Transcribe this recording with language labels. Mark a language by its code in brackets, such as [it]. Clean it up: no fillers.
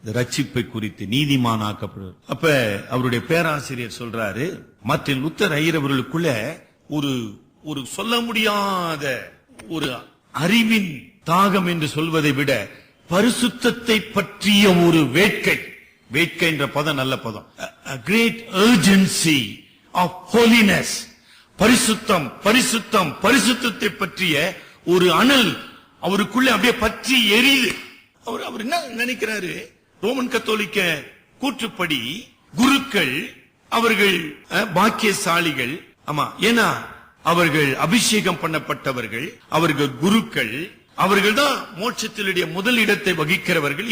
[ta] ரட்சிப்பை குறித்து, நீதிமானாக்கப்படுவார். அப்ப அவருடைய பேராசிரியர் சொல்றாரு, மார்ட்டின் லூத்தர் ஐயர் அவர்களுக்குள்ள ஒரு சொல்ல முடியாத ஒரு அறிவின் தாகம் என்று சொல்வதை விட பரிசுத்தத்தை பற்றிய ஒரு வேட்கை. வேட்கை என்ற பதம் நல்ல பதம். [en] A great urgency of holiness. [ta] பரிசுத்தம், பரிசுத்தம், பரிசுத்தத்தை பற்றிய ஒரு அனல் அவருக்குள்ள அப்படியே பற்றி எரியுது. அவர் என்ன நினைக்கிறாரு? ரோமன் கத்தோலிக்க கூற்றுப்படி குருக்கள் அவர்கள் பாக்கியசாலிகள். ஆமா, ஏன்னா அவர்கள் அபிஷேகம் பண்ணப்பட்டவர்கள், அவர்கள் குருக்கள், அவர்கள் தான் மோட்சத்தினுடைய முதல் இடத்தை வகிக்கிறவர்கள்.